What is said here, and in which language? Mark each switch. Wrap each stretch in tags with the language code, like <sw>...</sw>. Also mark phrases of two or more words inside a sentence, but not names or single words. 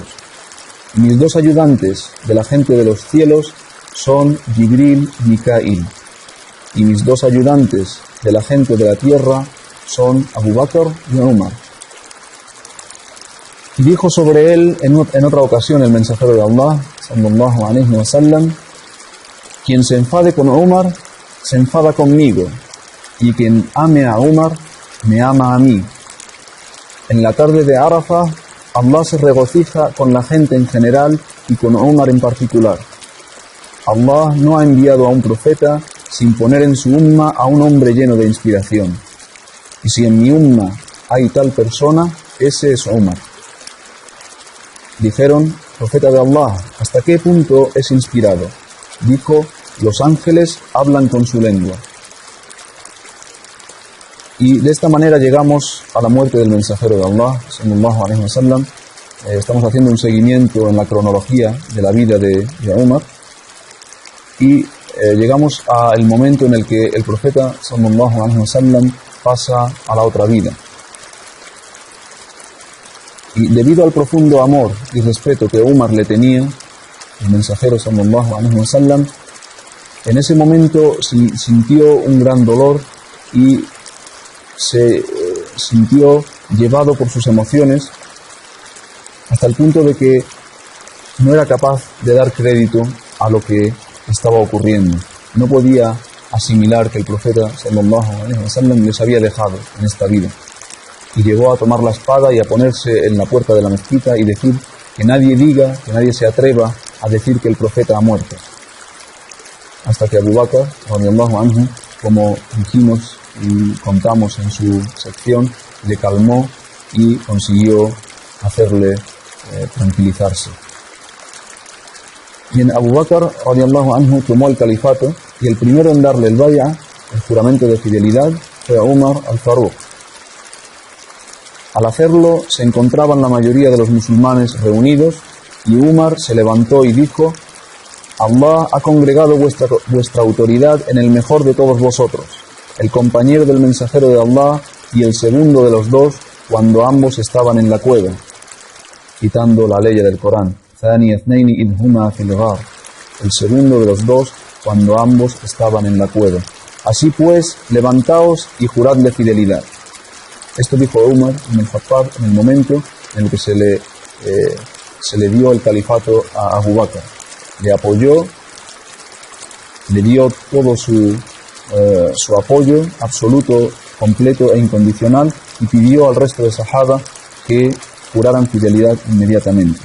<es>Mis dos ayudantes de la gente de los cielos son Jibril y Mikail, y mis dos ayudantes de la gente de la tierra son Abu Bakr y Umar. Y dijo sobre él en otra ocasión el mensajero de Allah,</es> <ar>صلى الله عليه وسلم:</ar> <es>quien se enfade con Umar, se enfada conmigo, y quien ame a Umar, me ama a mí. En la tarde de Arafah, Allah se regocija con la gente en general y con Umar en particular. Allah no ha enviado a un profeta sin poner en su umma a un hombre lleno de inspiración. Y si en mi umma hay tal persona, ese es Umar. Dijeron: profeta de Allah, ¿hasta qué punto es inspirado? Dijo: los ángeles hablan con su lengua. Y de esta manera llegamos a la muerte del mensajero de Allah,</es> <ar>صلى الله عليه وسلم.</ar> <es>Estamos haciendo un seguimiento en la cronología de la vida de Umar, y llegamos al momento en el que el profeta,</es> <ar>صلى الله عليه وسلم,</ar> <es>pasa a la otra vida. Y debido al profundo amor y respeto que Umar le tenía, el mensajero,</es> <ar>صلى الله عليه وسلم,</ar> <es>en ese momento sintió un gran dolor y se sintió llevado por sus emociones hasta el punto de que no era capaz de dar crédito a lo que estaba ocurriendo. No podía asimilar que el profeta,</es> <ar>صلى الله عليه وسلم,</ar> <es>les había dejado en esta vida. Y llegó a tomar la espada y a ponerse en la puerta de la mezquita y decir: que nadie diga, que nadie se atreva a decir que el profeta ha muerto. Hasta que Abu Bakr,</es> <ar>رضي الله عنه,</ar> <es>como dijimos y contamos en su sección, le calmó y consiguió hacerle tranquilizarse. Bien, Abu Bakr,</es> <ar>رضي الله عنه,</ar> <es>tomó el califato, y el primero en darle el bay'a, el juramento de fidelidad, fue Umar al-Faruq. Al hacerlo, se encontraban la mayoría de los musulmanes reunidos, y Umar se levantó y dijo: Allah ha congregado vuestra autoridad en el mejor de todos vosotros, el compañero del mensajero de Allah y el segundo de los dos cuando ambos estaban en la cueva, citando la ley del Corán.</es> <ar>ثاني اثنين إذ هما في الغار,</ar> <es>el segundo de los dos cuando ambos estaban en la cueva. Así pues, levantaos y juradle fidelidad. Esto dijo Umar ibn al-Khattab en el momento en el que se le dio el califato a Abu Bakr. Le apoyó, le dio todo su apoyo absoluto, completo e incondicional, y pidió al resto de Sahaba que juraran fidelidad inmediatamente.</es>